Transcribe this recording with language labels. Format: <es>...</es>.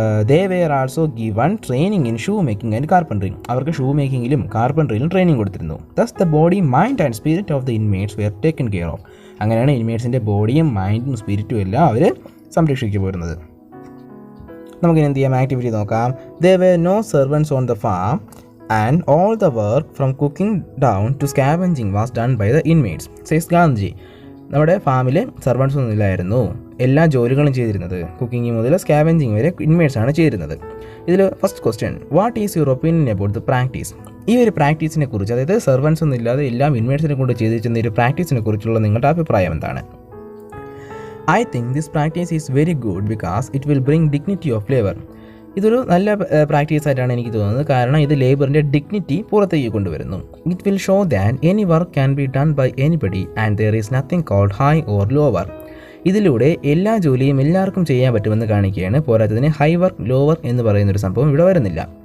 <en>They were also given training in shoe making and carpentering.</en> <ml>അവർക്ക് shoe മേക്കിങ്ങിലും കാർപ്പൻട്രിയിലും training കൊടുത്തിരുന്നു.</ml> <en>Thus the body, mind and spirit of the inmates were taken care of.</en> <ml>അങ്ങനെയാണ് ഇൻമേറ്റ്സിൻ്റെ ബോഡിയും മൈൻഡും സ്പിരിറ്റും എല്ലാം അവർ സംരക്ഷിച്ചു പോരുന്നത്. നമുക്കിനി എന്ത് ചെയ്യാം? ആക്ടിവിറ്റി നോക്കാം.</ml> <en>There were no servants on the farm and all the work from cooking down to scavenging was done by the inmates, says Gandhiji.</en> <ml>നമ്മുടെ ഫാമിൽ സർവൻസ് ഒന്നും ഇല്ലായിരുന്നു, എല്ലാ ജോലികളും ചെയ്തിരുന്നത് കുക്കിംഗ് മുതൽ സ്കാവെഞ്ചിങ് വരെ ഇൻമേറ്റ്സ് ആണ് ചെയ്തിരുന്നത്. ഇതിൽ first question,</ml> <en>What is your opinion about the practice?</en> <ml>ഈ ഒരു പ്രാക്ടീസിനെ കുറിച്ച്, അതായത് സർവൻസ് ഒന്നും ഇല്ലാതെ എല്ലാം ഇൻമേറ്റ്സിനെ കൊണ്ട് ചെയ്തിരിക്കുന്ന ഒരു പ്രാക്ടീസിനെ കുറിച്ചുള്ള നിങ്ങളുടെ അഭിപ്രായം എന്താണ്?</ml> <en>I think this practice is very good because it will bring dignity of labor.</en> <ml>ഇതൊരു നല്ല പ്രാക്ടീസ് ആയിട്ടാണ് എനിക്ക് തോന്നുന്നത്, കാരണം ഇത് ലേബറിൻ്റെ ഡിഗ്നിറ്റി പുറത്തേക്ക് കൊണ്ടുവരുന്നു.</ml> <en>It will show that any work can be done by anybody and there is nothing called high or low work.</en> <ml>ഇതിലൂടെ എല്ലാ ജോലിയും എല്ലാവർക്കും ചെയ്യാൻ പറ്റുമെന്ന് കാണിക്കുകയാണ്. പോരാത്തതിന് ഹൈ വർക്ക്, ലോ വർക്ക് എന്ന് പറയുന്നൊരു സംഭവം ഇവിടെ വരുന്നില്ല.</ml>